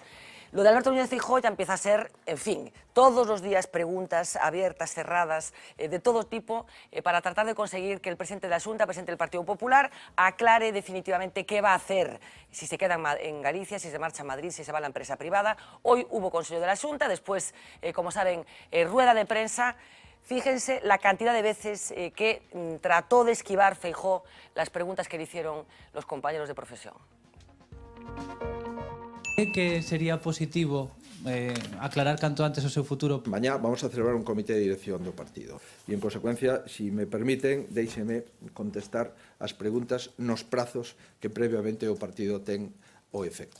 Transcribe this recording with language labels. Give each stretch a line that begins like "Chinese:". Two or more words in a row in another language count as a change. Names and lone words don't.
Spanish: Lo de Alberto Núñez Feijóo ya empieza a ser, en fin, todos los días preguntas abiertas, cerradas, de todo tipo, para tratar de conseguir que el presidente de la Xunta, presidente del Partido Popular, aclare definitivamente qué va a hacer, si se queda en Galicia, si se marcha a Madrid, si se va a la empresa privada. Hoy hubo Consejo de la Xunta, después, como saben, rueda de prensa. Fíjense la cantidad de veces que trató de esquivar Feijóo las preguntas que le hicieron los compañeros de profesión.
Galician: Que sería positivo aclarar canto antes o seu futuro? Mañá vamos a celebrar un comité de dirección do partido e, en consecuencia,
Spanish: si me permiten,
Galician: déixeme contestar as preguntas nos prazos que previamente o partido ten o efecto.